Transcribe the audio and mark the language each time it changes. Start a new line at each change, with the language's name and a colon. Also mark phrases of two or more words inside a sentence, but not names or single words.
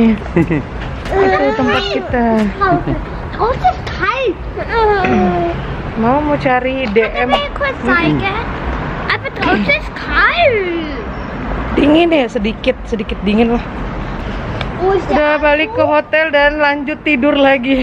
Indonesian: Itu tempat kita.
German: Draußen ist kalt.
Indonesian: Mau cari DM.
German: Will ich kurz zeigen? Aber draußen ist kalt.
Indonesian: Dingin ya, sedikit dingin lah.
German: Wo ist
Indonesian: Udah
German: der
Indonesian: balik ke hotel dan lanjut tidur lagi.